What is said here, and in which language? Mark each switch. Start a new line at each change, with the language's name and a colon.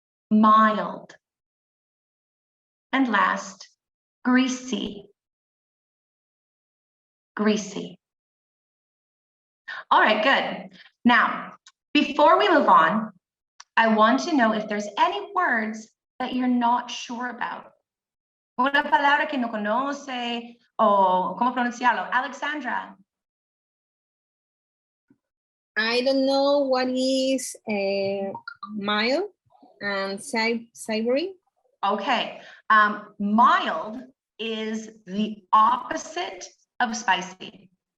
English: Mild. And last, greasy. Greasy. All right, good. Now, before we move on, I want to know if there's any words that you're not sure about.
Spanish: Una palabra que no conoce o cómo pronunciarlo.
English: Alexandra. I don't know what is mild and savory. Okay. Mild is the opposite of spicy.